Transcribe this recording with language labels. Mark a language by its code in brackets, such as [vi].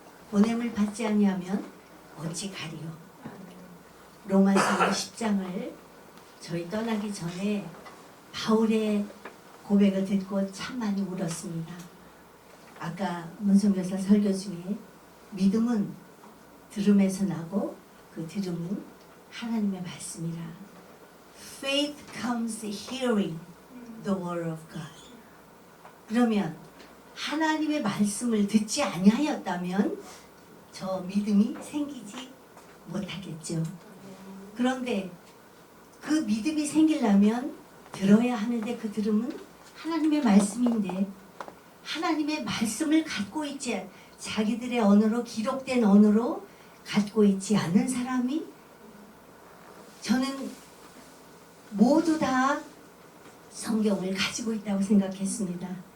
[ko] 보냄을 받지 아니하면 어찌 가리요. 로마서 10장을 저희 떠나기 전에 바울의 고백을 듣고 참 많이 울었습니다. 아까 문성교사 설교 중에 믿음은 들음에서 나고 그 들음은 하나님의 말씀이라. [en] Faith comes hearing the word of God. [ko] 그러면 하나님의 말씀을 듣지 아니하였다면 저 믿음이 생기지 못하겠죠. 그런데 그 믿음이 생기려면 들어야 하는데 그 들음은 하나님의 말씀인데 하나님의 말씀을 갖고 있지 자기들의 언어로 기록된 언어로 갖고 있지 않은 사람이 저는 모두 다 성경을 가지고 있다고 생각했습니다.